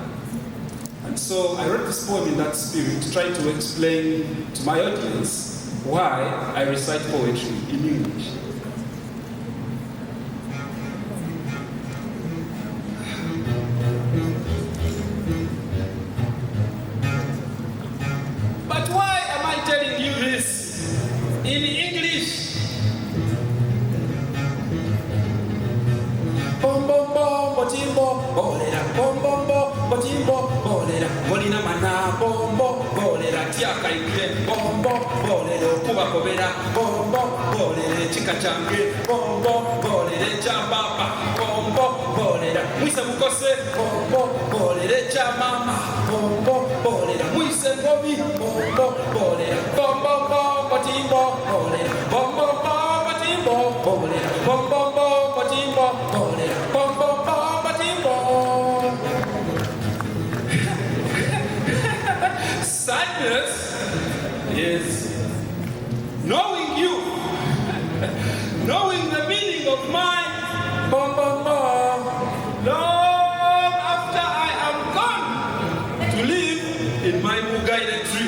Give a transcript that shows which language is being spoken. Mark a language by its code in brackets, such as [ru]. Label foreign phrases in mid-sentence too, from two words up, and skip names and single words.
[en] And so I wrote this poem in that spirit, trying to explain to my audience why I recite poetry in English. But why am I telling you this in English? Bom bom bom, botimbo, bolera, bom bom bom. [bem] bolera bolina mana bombo bolera tiaka ike bombo bolera okuba kobera bombo bolera chika change bombo bolera chambaba bombo bolera mwise mukose bombo bolera chamama bombo bolera mwise ngobi bombo bolera bombo bombo timbo bolera bombo bombo timbo bolera bombo bombo timbo bolera bombo bombo timbo. [en] Sadness is knowing you, knowing the meaning of my bum bum bum long after I am gone to live in my Mugaide tree.